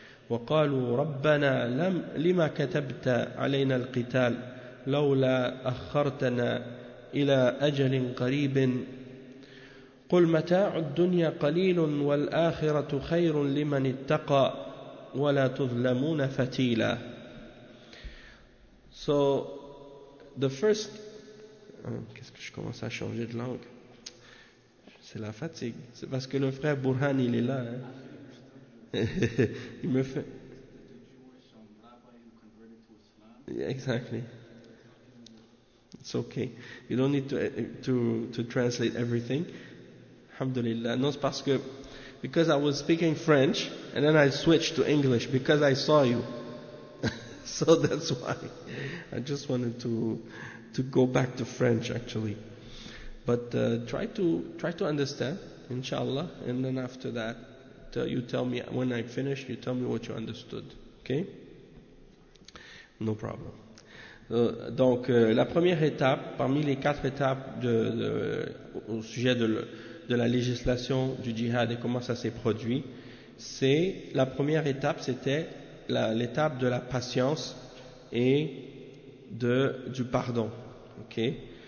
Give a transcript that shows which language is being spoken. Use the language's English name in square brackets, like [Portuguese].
[Arabic] وقالوا ربنا لما كتبت علينا القتال لولا أخرتنا إلى أجل قريب قل متاع الدنيا قليل والآخرة خير لمن اتقى ولا تظلمون فتيلا. [English] So the first, [French] qu'est-ce que je commence à changer de langue? C'est la fatigue. C'est parce que le frère Burhan, il est là. Hein? Il me fait. [English] Yeah, exactly. It's okay. You don't need to translate everything. Alhamdulillah. [French] Non, c'est parce que. [English] Because I was speaking French and then I switched to English because I saw you. So that's why. I just wanted to go back to French actually. But try to understand, inshallah, and then after that, you tell me when I finish. You tell me what you understood, okay? No problem. [French] Donc la première étape parmi les quatre étapes au sujet de la législation du djihad et comment ça s'est produit, c'est la première étape, c'était l'étape de la patience et du pardon, okay?